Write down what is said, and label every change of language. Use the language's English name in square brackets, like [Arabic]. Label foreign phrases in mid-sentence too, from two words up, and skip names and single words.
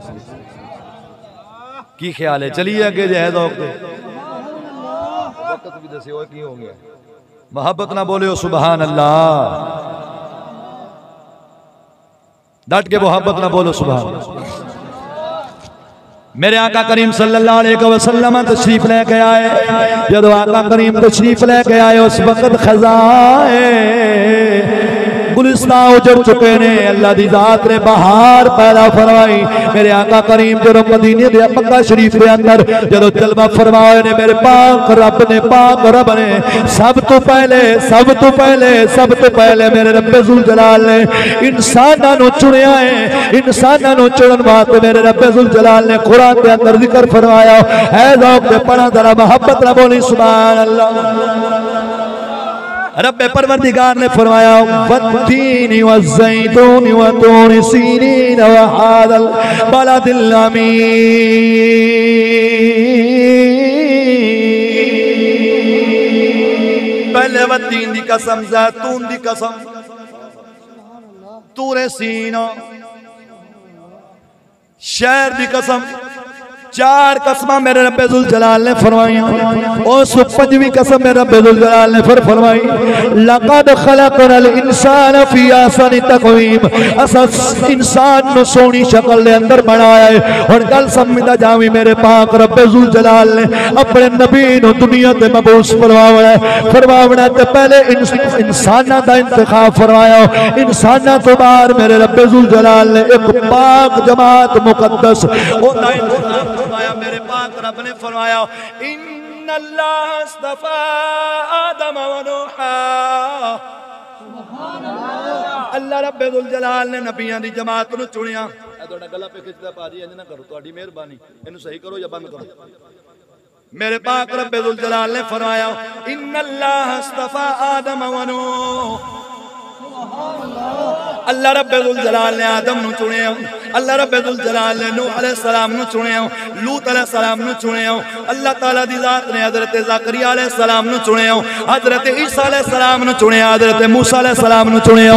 [Punjabi] ਕੀ ਖ਼ਿਆਲ ਹੈ? ਚਲੀਏ ਅੱਗੇ ਜੇ ਹੈ ਦੌਕ ਦੇ ਵਕਤ ਭੀ ਦੱਸਿਓ ਕੀ ਹੋ ਗਿਆ। ਮੁਹੱਬਤ ਨਾਲ ਬੋਲਿਓ [Arabic] سبحان الله, [Punjabi] ਡਟ ਕੇ ਮੁਹੱਬਤ ਨਾਲ ਬੋਲੋ [Arabic] سبحان الله. [Punjabi] ਮੇਰੇ ਆਕਾ ਕਰੀਮ [Arabic] صلى الله عليه وسلم [Punjabi] ਤਸ਼ਰੀਫ਼ ਲੈ ਕੇ ਆਏ, ਜਬ ਆਕਾ ਕਰੀਮ ਤਸ਼ਰੀਫ਼ ਲੈ ਕੇ ਆਏ ਉਸ ਵਕਤ ਖ਼ਿਜ਼ਾਏ ਗੁਲਿਸਤਾਨ ਉਜੜ ਚੁੱਕੇ ਨੇ, ਅੱਲਾਹ ਦੀ ਜ਼ਾਤ ਨੇ ਬਹਾਰ ਪੈਦਾ ਫ਼ਰਮਾਈ। ਮੇਰੇ ਆਕਾ ਕਰੀਮ ਜਬ ਮਦੀਨੇ ਦੇ ਮੱਕਾ ਸ਼ਰੀਫ਼ ਕੇ ਅੰਦਰ ਜਬ ਜਲਵਾ ਫ਼ਰਮਾਏ ਨੇ, ਮੇਰੇ ਪਾਕ ਰੱਬ ਨੇ ਸਭ ਤੋਂ ਪਹਿਲੇ ਮੇਰੇ ਰੱਬੇ ਜ਼ੁਲ ਜਲਾਲ ਨੇ ਇਨਸਾਨਾਂ ਨੂੰ ਚੁਣਿਆ ਹੈ। ਇਨਸਾਨਾਂ ਨੂੰ ਚੁਣਨ ਵਾਸਤੇ ਮੇਰੇ ਰੱਬੇ ਜ਼ੁਲ ਜਲਾਲ ਨੇ ਕੁਰਾਨ ਕੇ ਅੰਦਰ ਜ਼ਿਕਰ ਫ਼ਰਮਾਇਆ ਹੈ। ਜ਼ੌਕ ਸੇ ਪੜ੍ਹਾ ਜ਼ਰਾ ਮੁਹੱਬਤ ਨਾਲ ਬੋਲੀ [Arabic] سبحان الله. [Punjabi] ਰੱਬੇ ਪਰਵਰਦਿਗਾਰ ਨੇ ਫ਼ਰਮਾਇਆ [Arabic] والتين والزيتون وطور سينين وهذا البلد الأمين. [Punjabi] ਪਹਿਲੇ ਵੱਤੀਨ ਦੀ ਕਸਮ, ਜ਼ੈਤੂਨ ਦੀ ਕਸਮ, ਤੂਰੇ ਸੀਨ ਸ਼ਹਿਰ ਦੀ ਕਸਮ, 4 ਕਸਮਾਂ ਮੇਰੇ ਰੱਬੇ ਜ਼ੁਲ ਜਲਾਲ ਨੇ ਫ਼ਰਮਾਈਆਂ। ਉਸ 5ਵੀਂ ਕਸਮ ਮੇਰੇ ਰੱਬੇ ਜ਼ੁਲ ਜਲਾਲ ਨੇ ਫਿਰ ਫ਼ਰਮਾਈ [Arabic] لقد خلقنا الإنسان في أحسن تقويم, [Punjabi] ਅਸਾਂ ਇਨਸਾਨ ਨੂੰ ਸੋਹਣੀ ਸ਼ਕਲ ਦੇ ਅੰਦਰ ਬਣਾਇਆ ਹੈ। ਔਰ ਗੱਲ ਸਮਝਦਾ ਜਾਵੀਂ, ਮੇਰੇ ਪਾਕ ਰੱਬੇ ਜ਼ੁਲ ਜਲਾਲ ਨੇ ਆਪਣੇ ਨਬੀ ਨੂੰ ਦੁਨੀਆ ਤੇ ਮਬਊਸ ਫ਼ਰਮਾਵਣਾ ਤੇ ਪਹਿਲੇ ਇਨਸਾਨਾਂ ਦਾ ਇੰਤਖ਼ਾਬ ਫ਼ਰਮਾਇਆ। ਇਨਸਾਨਾਂ ਤੋਂ ਬਾਅਦ ਮੇਰੇ ਰੱਬੇ ਜ਼ੁਲ ਜਲਾਲ ਨੇ ਇੱਕ ਪਾਕ ਜਮਾਤ ਮੁਕੱਦਸ ਫ਼ਰਮਾਇਆ। ਮੇਰੇ ਪਾਕ ਰੱਬ ਨੇ ਫ਼ਰਮਾਇਆ [Arabic] إن الله اصطفى آدم ونوحا. [Punjabi] ਅੱਲਾਹ ਰੱਬੇ ਜ਼ੁਲ ਜਲਾਲ ਨੇ ਨਬੀਆਂ ਦੀ ਜਮਾਤ ਨੂੰ ਚੁਣਿਆ। ਤੁਹਾਡਾ ਗਲਾ ਪੇ ਖਿੱਚਦਾ ਭਾਜੀ, ਇੰਜ ਨਾ ਕਰੋ, ਤੁਹਾਡੀ ਮਿਹਰਬਾਨੀ, ਇਹਨੂੰ ਸਹੀ ਕਰੋ ਯਾ ਬੰਦ ਕਰੋ। ਮੇਰੇ ਪਾਕ ਰੱਬੇ ਜ਼ੁਲ ਜਲਾਲ ਨੇ ਫ਼ਰਮਾਇਆ [Arabic] إن الله اصطفى آدم ونوحا. [Punjabi] ਅੱਲਾਹ ਰੱਬੇ ਜ਼ੁਲ ਜਲਾਲ ਨੇ ਆਦਮ ਨੂੰ ਚੁਣਿਆ, ਅੱਲਾਹ ਰੱਬੇ ਜ਼ੁਲ ਜਲਾਲ ਨੇ ਨੂਹ [Arabic] عليه السلام [Punjabi] ਨੂੰ ਚੁਣਿਆ, ਲੂਤ [Arabic] عليه السلام [Punjabi] ਨੂੰ ਚੁਣਿਆ। ਅੱਲਾਹ ਤਾਲਾ ਦੀ ਜ਼ਾਤ ਨੇ ਹਜ਼ਰਤ ਜ਼ਕਰੀਆ [Arabic] عليه السلام [Punjabi] ਨੂੰ ਚੁਣਿਆ, ਹਜ਼ਰਤ ਈਸਾ [Arabic] عليه السلام [Punjabi] ਨੂੰ ਚੁਣਿਆ, ਹਜ਼ਰਤ ਮੂਸਾ [Arabic] عليه السلام [Punjabi] ਨੂੰ ਚੁਣਿਆ।